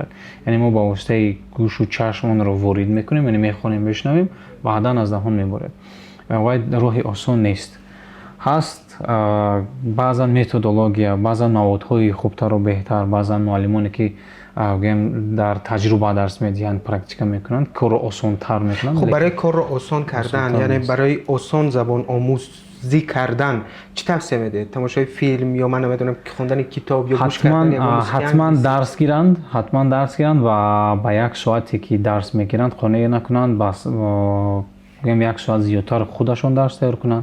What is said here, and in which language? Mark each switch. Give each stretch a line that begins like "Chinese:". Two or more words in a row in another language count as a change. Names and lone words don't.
Tajik: Яъне мо ба воситаи гӯшу чашм онро ворид мекунем, яъне мехонем, мешунавем, баъдан аз даҳон меборад. Вай роҳи осон нест. ҳаст баъзан методология, баъзан маводҳои хубтару беҳтар, баъзан муаллимоне ки дар таҷруба дарс медиҳанд, практика мекунанд, корро осонтар мекунанд. хуб барои кор ро осон кардан, яъне барои осон забон омӯзӣ кардан чӣ тавсия медиҳа? тамошои филм ё ман намедонам хондан китоб ё гӯш кардан ё мусиқӣ? ҳатман дарс гиранд ва бо 1 соате ки дарс мегиранд хона накунанд, бас 1 соат зиёдтар худашон дарс тайёр кунанд.